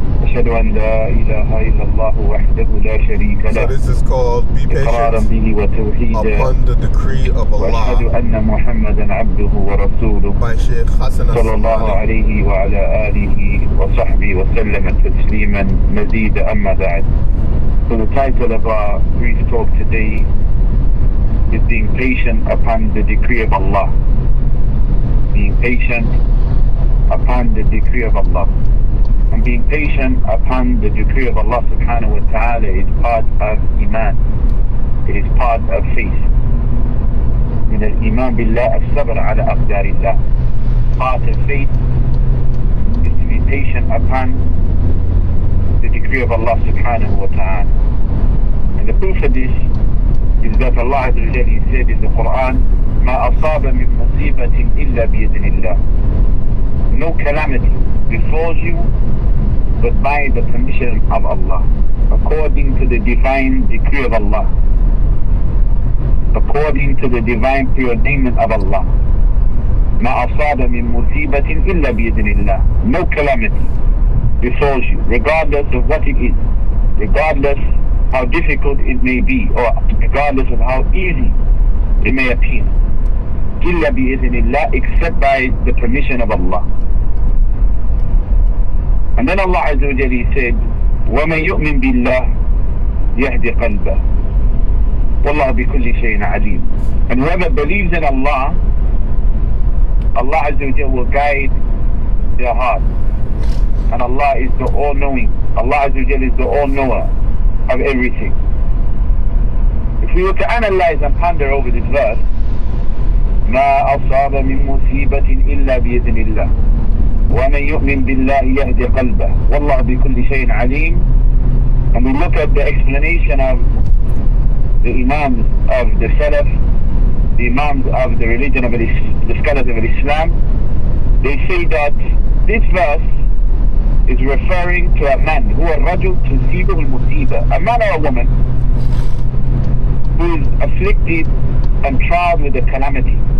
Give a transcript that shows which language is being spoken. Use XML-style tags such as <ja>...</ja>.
<ar>أشهد أن لا إله إلا الله وحده لا شريك له.</ar> <en>So this is called be</en> <ar>إقرارا به وتوحيدا.</ar> <en>upon the decree of</en> <ar>وأشهد</ar> <en>Allah</en> <ar>أن محمدا عبده ورسوله</ar> <en>by Sheikh Hassan</en> <ar>صلى الله عليه وعلى آله وصحبه وسلم تسليما مزيدا. أما بعد.</ar> <en>So the title of our brief talk today is being patient upon the decree of Allah. Being patient upon the decree of Allah. And being patient upon the decree of Allah subhanahu wa ta'ala is part of Iman. It is part of faith.</en> <ar>من الإيمان بالله الصبر على أقدار الله.</ar> <en>Part of faith is to be patient upon the decree of Allah subhanahu wa ta'ala. And the proof of this is that Allah Azza wa Jalla said in the Quran,</en> <ar>ما أصاب من مصيبة إلا بإذن الله.</ar> <en>No calamity befalls you but by the permission of Allah, according to the divine decree of Allah, according to the divine preordainment of Allah.</en> <ar>ما أصاب من مصيبة إلا بإذن الله.</ar> <en>No calamity befalls you, regardless of what it is, regardless how difficult it may be, or regardless of how easy it may appear.</en> <ar>إلا بإذن الله,</ar> <en>except by the permission of Allah. And then Allah Azza wa Jalla said,</en> <ar>وَمَنْ يُؤْمِنْ بِاللَّهِ يَهْدِ قَلْبَهِ وَاللَّهُ بِكُلِّ شَيْءٍ عَلِيمٌ.</ar> <en>And whoever believes in Allah, Allah Azza wa Jalla will guide their heart. And Allah is the all-knowing. Allah Azza wa Jalla is the all-knower of everything. If we were to analyze and ponder over this verse,</en> <ar>ما أصاب من مصيبة إلا بإذن الله ومن يؤمن بالله يهدي قلبه والله بكل شيء عليم.</ar> <en>And we look at the explanation of the Imams of the Salaf, the Imams of the religion of the scholars of Islam, they say that this verse is referring to a man who</en> <ar>الرجل تصيبه المصيبة,</ar> <en>a man or a woman who is afflicted and tried with a calamity.</en>